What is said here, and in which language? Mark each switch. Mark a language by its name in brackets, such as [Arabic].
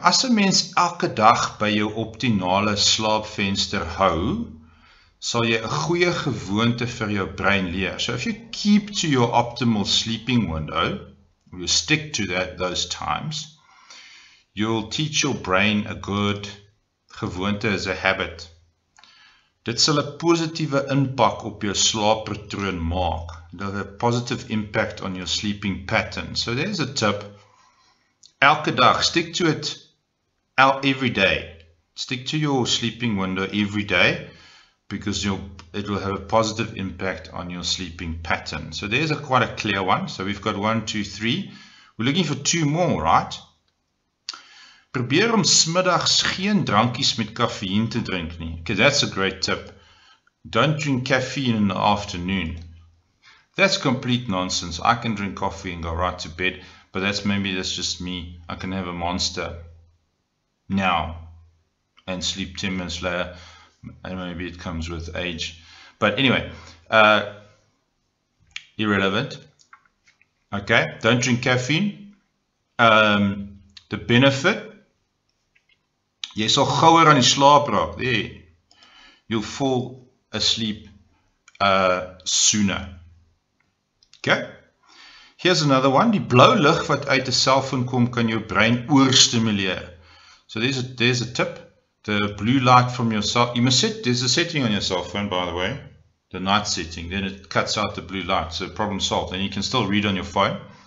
[Afrikaans] As 'n mens elke dag by jou optimale slaapvenster hou, sal jy 'n goeie gewoonte vir jou brein leer. [English] So if you keep to your optimal sleeping window, you stick to those times, you'll teach your brain a good gewoonte as a habit. [Afrikaans] Dit sal 'n positiewe impak op jou slaappatroon maak. [English] It'll have a positive impact on your sleeping pattern. So there's a tip. [Afrikaans] Elke dag, [English] stick to it every day. Stick to your sleeping window every day. because it will have a positive impact on your sleeping pattern. So there's quite a clear one. So we've got 1, 2, 3. We're looking for 2 more, right? [Afrikaans] Probeer om smiddags geen drankies met caffeine te drink nie. [English] Okay, that's a great tip. Don't drink caffeine in the afternoon. That's complete nonsense. I can drink coffee and go right to bed, but that's just me. I can have a Monster now and sleep 10 minutes later, and maybe it comes with age. But anyway, irrelevant. Okay, don't drink caffeine. The benefit, [Afrikaans] jy sal gouer aan die slaap raak. [English] There, you'll fall asleep sooner. Okay, here's another one. [Afrikaans] Die blou lig wat uit 'n selfoon kom kan jou brein oorstimuleer. [English] So there's a tip. The blue light from your cell, there's a setting on your cell phone, by the way, the night setting, then it cuts out the blue light, so problem solved. And you can still read on your phone.